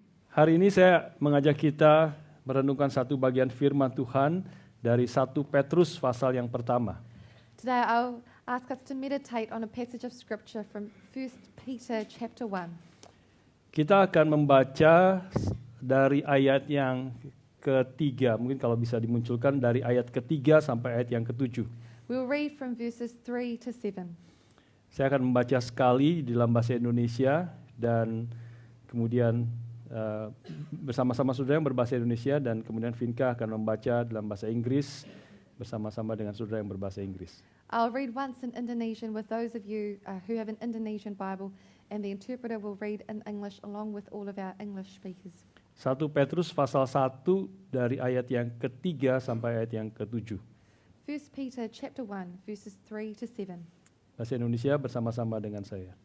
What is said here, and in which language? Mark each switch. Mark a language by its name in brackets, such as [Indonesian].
[Indonesian] Hari ini saya mengajak kita merenungkan satu bagian firman Tuhan dari 1 Petrus pasal yang pertama. [English] Today I'll ask us to meditate on a passage of scripture from 1 Peter chapter 1. [Indonesian] Kita akan membaca dari ayat yang ketiga, mungkin kalau bisa dimunculkan dari ayat ketiga sampai ayat yang ketujuh. [English] We'll read from verses 3 to 7. [Indonesian] Saya akan membaca sekali di dalam bahasa Indonesia dan kemudian bersama-sama saudara yang berbahasa Indonesia dan kemudian Vinka akan membaca dalam bahasa Inggris bersama-sama dengan saudara yang berbahasa Inggris. [English] I'll read once in Indonesian with those of you who have an Indonesian Bible, and the interpreter will read in English along with all of our English speakers. [Indonesian] 1 Petrus pasal 1 dari ayat yang ketiga sampai ayat yang ketujuh. [English] 1 Peter chapter 1 verses 3 to 7. [Indonesian] Bahasa Indonesia bersama-sama dengan saya.